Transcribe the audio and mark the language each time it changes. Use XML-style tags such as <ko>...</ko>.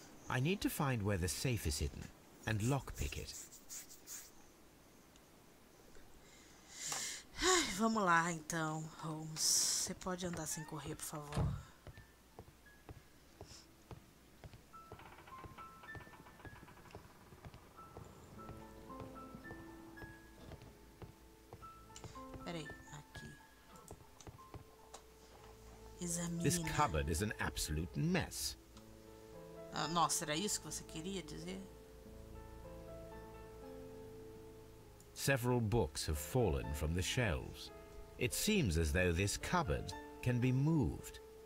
<en>I need to find where the safe is hidden and lockpick it.</en> <pt>Ai, vamos lá então, Holmes. Você pode andar sem correr, por favor. Peraí, aqui.</pt> <en>Examine. This cupboard is an absolute mess.</en> <pt>Ah, nossa, era isso que você queria dizer?</pt> <en>Several books have fallen from the shelves. It seems as though this cupboard can be moved.</en>